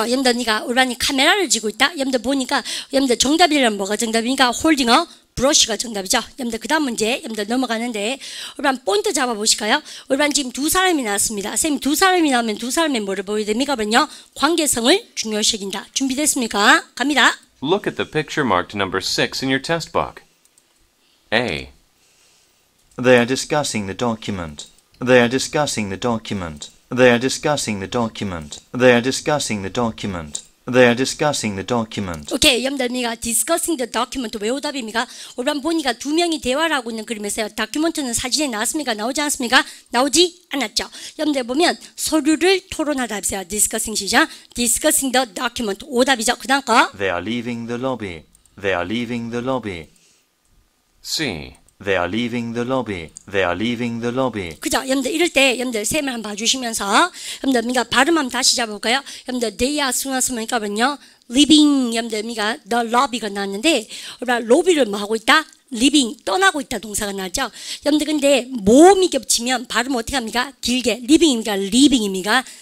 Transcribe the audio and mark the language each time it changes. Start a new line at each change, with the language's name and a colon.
Korean: 여러분들 우리는 카메라를 쥐고 있다. 여러분들 보니까 여러분들 정답이란 뭐가 정답입니까?
English: holding a
Korean: 브러쉬가 정답이죠. 여러분들 그다음 문제 여러분들 넘어가는데 우리반 포인트 잡아보실까요? 우리반 지금 두 사람이 나왔습니다. 쌤 두 사람이 나오면 두 사람의 뭐를 보여야 됩니까? 그러면요 관계성을 중요시 여긴다. 준비됐습니까? 갑니다.
English: Look at the picture marked number 6 in your test book. A. They are discussing the document. They are discussing the document. They are discussing the document. They are discussing the document. They are discussing the document.
Korean: 오케이, 여러분들
English: discussing the document
Korean: 왜 오답입니까? 우리반 보니까 두 명이 대화를 하고 있는 그림에서요. 다큐멘트는 사진에 나왔습니까? 나오지 않습니까? 나오지 않았죠. 여러분들 보면 서류를 토론하다 했어요. discussing 시작.
English: discussing the document
Korean: 오답이죠. 그다음 거.
English: They are leaving the lobby. They are leaving the lobby. C. They are leaving the lobby. They are leaving the lobby.
Korean: 그죠? 여러분들 이럴 때 여러분들 쌤을 한번 봐주시면서 여러분들 발음 한번 다시 잡아볼까요? 여러분들 they are 순화스니까는요 leaving 여러분들
English: the lobby
Korean: 가 나왔는데 우리가 로비를 뭐 하고 있다? leaving 떠나고 있다 동사가 나왔죠. 여러분들 근데 모음이 겹치면 발음 어떻게 합니까? 길게 leaving입니까? leaving입니까?